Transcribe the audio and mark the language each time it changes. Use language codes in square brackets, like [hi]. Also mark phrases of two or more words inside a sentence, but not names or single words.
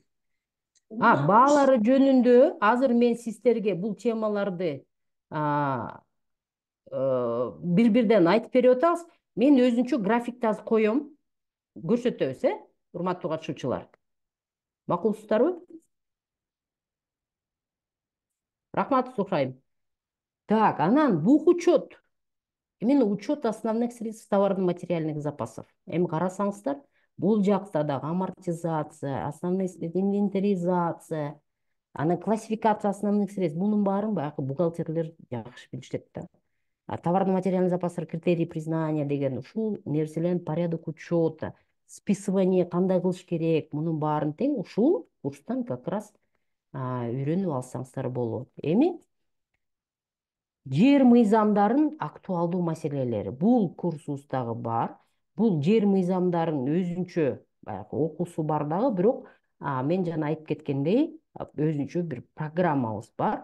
[ky] Баалары жөнүндө азыр мен сиздерге бул темаларды бир-бирден айтып берип атабыз. Мен өзүнчө графикти азыр коем, көрсөтөбүз, урматтуу катышуучулар. Макулсуздарбы? Рахмат, слушайм. Так, анан бук учет. [ru] Именно учет основных средств товарно-материальных запасов. [ky] Эми карасаңыздар, бул жакта дагы амортизация, [ru] основные средства, [ky] инвентаризация, анан [ru] классификация основных средств, [ky] бунун баарын баягы бухгалтерлер жакшы билишет да. Товарно-материальный запастар, [ru] критерии признания [ky] деген ушул нерселердин [ru] порядок учета, [ky] списывание кандай кылыш керек, мунун баарын тең ушул курстан [ru] как раз [ky] үйрөнүп алсаңыздар болот. Эми жер мыйзамдарын актуалдуу маселелери. Бул курсубуздагы бар. Бул жер мыйзамдарын өзүнчө баягы окуусу бар дагы, бирок мен жана айтып кеткендей, өзүнчө бир программабыз бар.